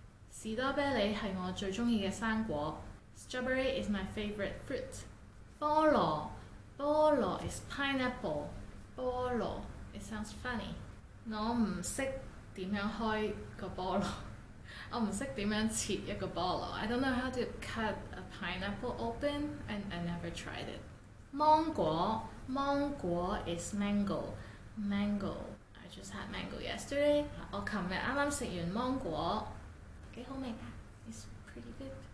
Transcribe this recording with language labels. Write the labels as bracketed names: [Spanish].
[Chinese] 士多啤梨係我最鍾意嘅生果。 [English] Strawberry is my favorite fruit. 菠蘿 is pineapple. 菠蘿 it sounds funny. [Chinese] 我唔識點樣開個菠蘿，我唔識點樣切一個菠蘿。 [English] I don't know how to cut a pineapple open, and I never tried it. 芒果 is mango. I just had mango yesterday. [Chinese] 我琴日啱啱食完芒果，幾好味㗎。 [English] It's pretty good.